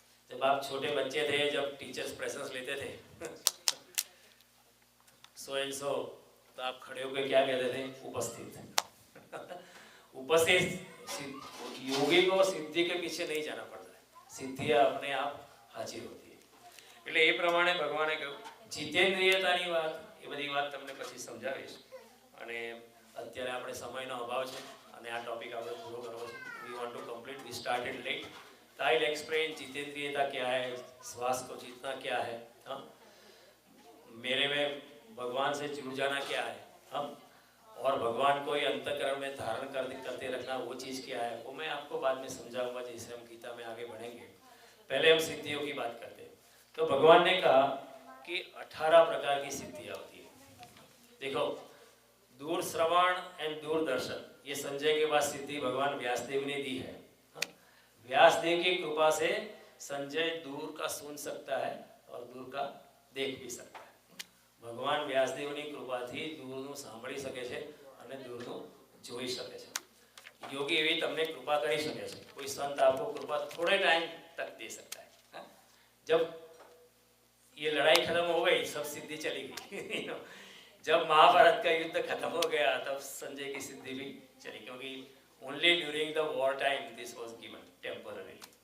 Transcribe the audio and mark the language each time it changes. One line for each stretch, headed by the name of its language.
Hindi: जब आप छोटे बच्चे थे, जब टीचर्स प्रेजेंस लेते थे
English: so and so,
Hindi: तो आप खड़े होकर क्या कहते थे, उपस्थित। उपस्थित योगी को सिद्धि के पीछे नहीं जाना पड़ता है, સિદ્ધિ अपने आप હાજર होती है।
Gujarati: એટલે એ પ્રમાણે ભગવાને કહ્યું જીતેન્દ્રિયતાની વાત, એ બધી વાત તમને પછી સમજાવીશ। અને અત્યારે આપણે સમયનો અભાવ છે અને આ ટોપિક આપણે પૂરો કરવો છે।
English: we want to complete, we started late,
Hindi: तो
English: I will explain
Hindi: जितेंद्रियता क्या है, श्वास को जीतना क्या है, हाँ, मेरे में भगवान से जुड़ जाना क्या है, हाँ, और भगवान को ही अंतःकरण में धारण करते रखना वो चीज़ क्या है, वो मैं आपको बाद में समझाऊंगा जैसे हम गीता में आगे बढ़ेंगे। पहले हम सिद्धियों की बात करते हैं। तो भगवान ने कहा कि 18 प्रकार की सिद्धियाँ होती है। देखो, दूर श्रवण एंड दूरदर्शन, ये संजय के बाद सिद्धि भगवान व्यासदेव ने दी है। व्यासदेव की कृपा से संजय दूर का सुन सकता है और दूर का देख भी सकता है।
Gujarati: भगवान व्यासदेवની કૃપાથી દૂરનું સાંભળી શકે છે અને દૂરનું જોઈ શકે છે। योगी એવી તમને કૃપા કરી શકે છે।
Hindi: कोई संत आपको कृपा थोड़े टाइम तक दे सकता है। जब ये लड़ाई खत्म हो गई, सब सिद्धि चली गई। जब महाभारत का युद्ध खत्म हो गया तब संजय की सिद्धि भी चली, क्योंकि
English: Only during the war time this was given temporary.